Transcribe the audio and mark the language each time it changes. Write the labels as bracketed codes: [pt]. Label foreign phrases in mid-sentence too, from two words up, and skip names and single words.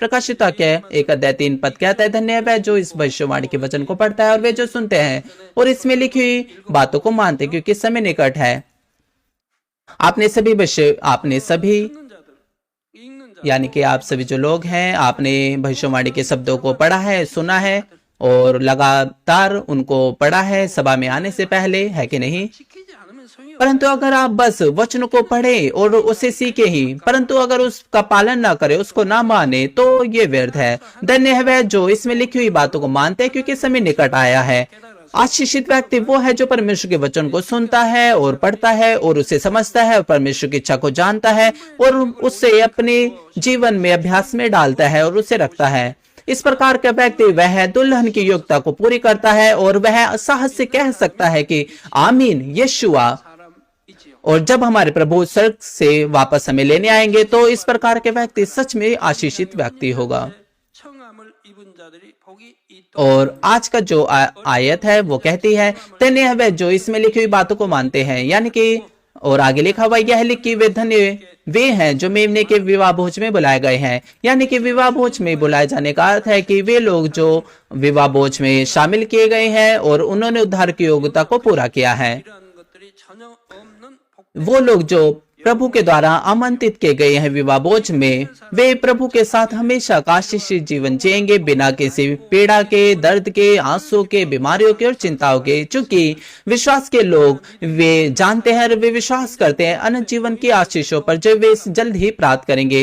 [hi] प्रकाशित वाक्य 1 अध्याय 3 पद कहता है, धन्य है वह जो इस भविष्यवाणी के वचन को पढ़ता है और वे जो सुनते हैं और इसमें लिखी हुई बातों को मानते, क्योंकि समय निकट है। आपने सभी यानी कि आप सभी जो लोग हैं, आपने भविष्यवाणी के शब्दों को पढ़ा है, सुना है और लगातार उनको पढ़ा है सभा में आने से पहले, है कि नहीं? [ko] 지키지 않으면 소용이 없어요. [hi] परंतु अगर आप बस वचन को पढ़े और उसे सीखे ही, परंतु अगर उसका पालन ना करे, उसको ना माने, तो ये व्यर्थ है। धन्य है वह जो इसमें लिखी हुई बातों को मानते हैं, क्योंकि समय निकट आया है। आशीषित व्यक्ति वो है जो परमेश्वर के वचन को सुनता है और पढ़ता है और उसे समझता है और परमेश्वर की इच्छा को जानता है और उससे अपने जीवन में अभ्यास में डालता है और उसे रखता है। इस प्रकार का व्यक्ति वह दुल्हन की योग्यता को पूरी करता है और वह साहस से कह सकता है कि आमीन यीशुआ। [ko] 사람이지요. [hi] और जब हमारे प्रभु स्वर्ग से वापस हमें लेने आएंगे, तो इस प्रकार के व्यक्ति सच में आशीषित व्यक्ति होगा। [ko] 청함을 입은 자들이 복이 이 [hi] और आज का जो आयत है वो कहती है, धन्य है वे जो इसमें लिखी हुई बातों को मानते हैं, यानी कि और आगे लिखा हुआ यह लिख कि वे धन्य वे हैं जो मेमने के विवाह भोज में बुलाए गए हैं। यानी कि विवाह भोज में बुलाए जाने का अर्थ है कि वे लोग जो विवाह भोज में शामिल किए गए हैं और उन्होंने उद्धार की योग्यता को पूरा किया है। [ko] 이러한 것들이 전혀 없는 복 [hi] वो लोग जो प्रभु के द्वारा आमंत्रित किए गए हैं विवाह भोज में, वे प्रभु के साथ हमेशा का आशीषित जीवन जिएंगे बिना किसी पीड़ा के, दर्द के, आंसू के, बीमारियों के और चिंताओं के। चूंकि विश्वास के लोग वे जानते हैं और वे विश्वास करते हैं अनंत जीवन की आशीषों पर जो वे जल्द ही प्राप्त करेंगे।